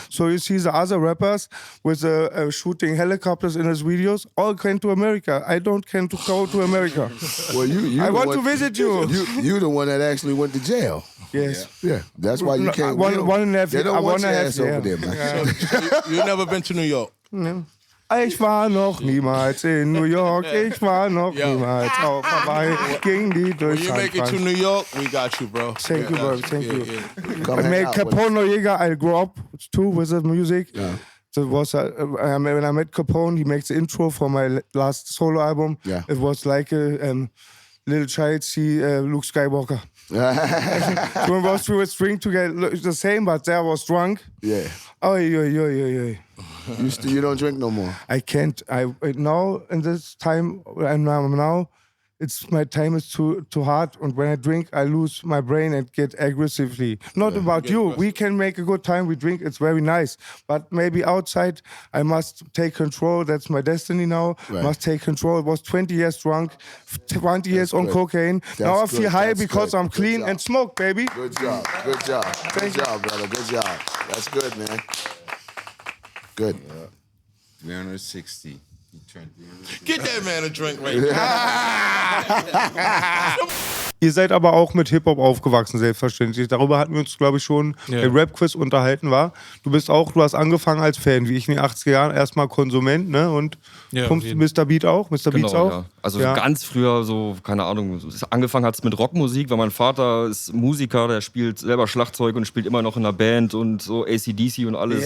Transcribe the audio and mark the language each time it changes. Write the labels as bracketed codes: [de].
[en] So you see the other rappers with shooting helicopters in his videos all came to America. I don't can to go to America. Well, I want to visit you. You the one that actually went to jail. Yes. Yeah, that's why you can't. One and a half. They don't want your half, ass over there, man. You never been to New York? No. [de] Ich war noch niemals in New York. Ich war noch niemals auf Hawaii. Ging die durch [en] When you make it to New York, we got you, bro. Thank you, bro. Thank you. Come I hang made out with us. Capone Noriega. I grew up too with the music. Yeah. So it was when I met Capone, he makes the intro for my last solo album. Yeah. It was like a little child see Luke Skywalker. We was through a string together, the same, but there was drunk. Yeah. Oh, yeah. You don't drink no more. I can't. I now in this time I'm now. My time is too hard, and when I drink, I lose my brain and get aggressively. Not about you. We can make a good time. We drink. It's very nice. But maybe outside, I must take control. That's my destiny now. Right. Must take control. I was 20 years drunk, 20 years on cocaine. Now I feel high because I'm clean and smoke, baby. Good job. Good job. Good job, brother. Good job. That's good, man. Good. 360. Get that man a drink right now. [de] Ihr seid aber auch mit Hip-Hop aufgewachsen, selbstverständlich. Darüber hatten wir uns, glaube ich, schon im Rap-Quiz unterhalten, war. Du hast angefangen als Fan, wie ich in den 80er Jahren, erstmal Konsument, ne? Und Mr. Beat auch? Mr. Beatz auch? Ja. Also ganz früher, so, keine Ahnung, angefangen hat es mit Rockmusik, weil mein Vater ist Musiker, der spielt selber Schlagzeug und spielt immer noch in einer Band und so AC/DC und alles.